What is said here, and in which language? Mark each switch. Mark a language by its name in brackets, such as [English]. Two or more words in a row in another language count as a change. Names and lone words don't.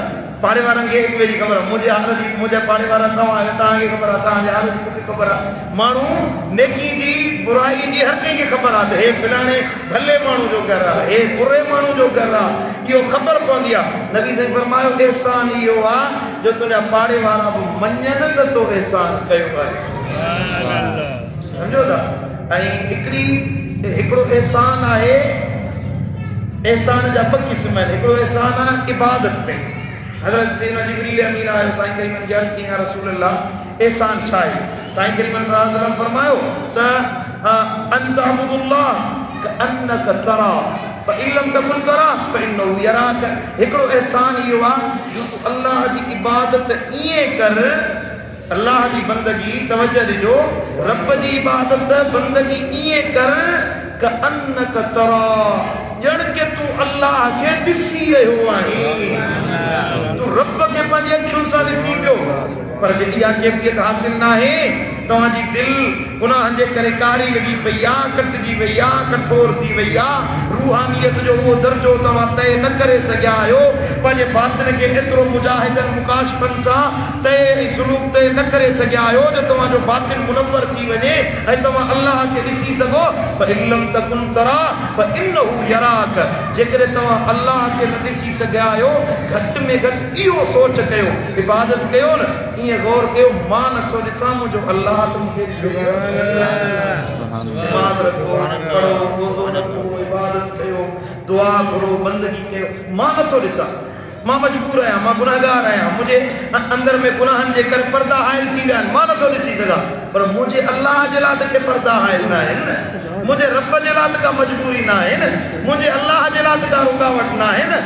[Sindhi] पाड़े वारनि खे हिकु ॿिए जी ख़बर आहे मुंहिंजे हाल जी मुंहिंजा पाड़े वारा तव्हांखे ख़बर आहे तव्हांजे हाल जी मूंखे ख़बर आहे माण्हू नेकी जी बुराई जी हर कंहिंखे ख़बर आहे त हे फलाणे भले माण्हू जो घर आहे हे बुरे माण्हू जो घर आहे इहो ख़बर पवंदी आहे नबी साईं फरमायो एहसान इहो आहे जो तुंहिंजा पाड़े वारा बि मञनि त तो एहसान कयो आहे सम्झो था ऐं हिकिड़ो एहसान आहे एहसान जा ॿ क़िस्म आहिनि हिकिड़ो एहसान आहे इबादत में हज़रत सैयदना जिब्रील अमीन आयो साईं करीम जी अर्ज़ु कई [Arabic] يا رسول الله [Sindhi] एहसान छा आहे साईं करीम [Arabic] صلى الله عليه وسلم [Sindhi] फरमायो त [Arabic] أن تعبد الله كأنك تراه فإن لم تكن تراه فإنه يراك [Sindhi] हिकिड़ो एहसान इहो आहे जो तूं अल्लाह जी इबादत ईअं कर अल्लाह जी बंदगी तवज्जो ॾिजो रब जी इबादत बंदगी ईअं कर [Arabic] كأنك تراه [Sindhi] ॼण के तू अल्लाह खे ॾिसी रहियो आहीं तू रब खे पंहिंजी अखियुनि सां ॾिसी पियो पर जॾहिं इहा कैफ़ियत हासिल न आहे तव्हांजी दिलि गुनाहनि जे करे कारी लॻी पई आहे कटिजी वई आहे कठोर थी वई आहे रूहानियत जो उहो दर्जो तव्हां तय न करे सघिया आहियो पंहिंजे बातिन खे एतिरो मुजाहिदनि मुकाशफ़नि सां तय ऐं सुलूक तय न करे सघिया आहियो जो तव्हांजो बातिन मुनव्वर थी वञे ऐं तव्हां अल्लाह खे ॾिसी सघो [Arabic] فإن لم تكن تراه فإنه يراك [Sindhi] जेकॾहिं तव्हां अल्लाह खे न ॾिसी सघिया आहियो घटि में घटि इहो सोच कयो इबादत कयो न ईअं गौर कयो मां नथो ॾिसां मुंहिंजो अल्लाह त मूंखे नमाज़ रखो पढ़ो रोज़ो रखो इबादत कयो दुआ करो बंदगी कयो मां नथो ॾिसां मां मजबूर आहियां, मां गुनाहगार आहियां, मुंहिंजे अंदर में गुनाहनि जे करे पर्दा हाइल थी विया आहिनि, मां नथो ॾिसी सघां, पर मुंहिंजे अल्लाह जे लाइ त के पर्दा हाइल न आहिनि, मुंहिंजे रब जे लाइ त का मजबूरी न आहे न, मुंहिंजे अल्लाह जे लाइ त का रुकावट न आहे न।